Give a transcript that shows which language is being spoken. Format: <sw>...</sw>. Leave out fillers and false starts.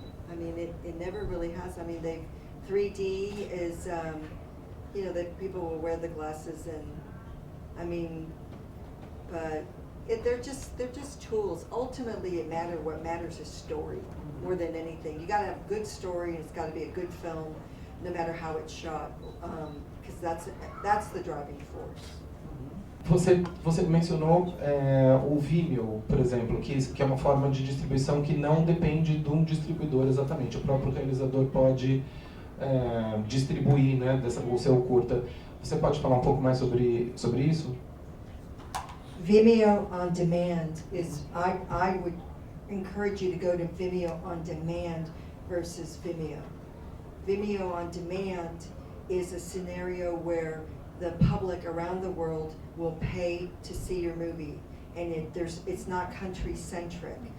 <en>I mean, it never really has. I mean, 3D is, you know, that people will wear the glasses, and I mean, but they're just tools. Ultimately, what matters is story more than anything. You got to have a good story, and it's got to be a good film, no matter how it's shot, because that's the driving force.</en> <pt>Você mencionou o Vimeo, por exemplo, que é uma forma de distribuição que não depende de um distribuidor exatamente. O próprio realizador pode distribuir, né, o seu curta. Você pode falar um pouco mais sobre isso?</pt> <en>Vimeo on demand is, I would encourage you to go to Vimeo on demand versus Vimeo. Vimeo on demand is a scenario where the public around the world will pay to see your movie, and it's not country centric.</en>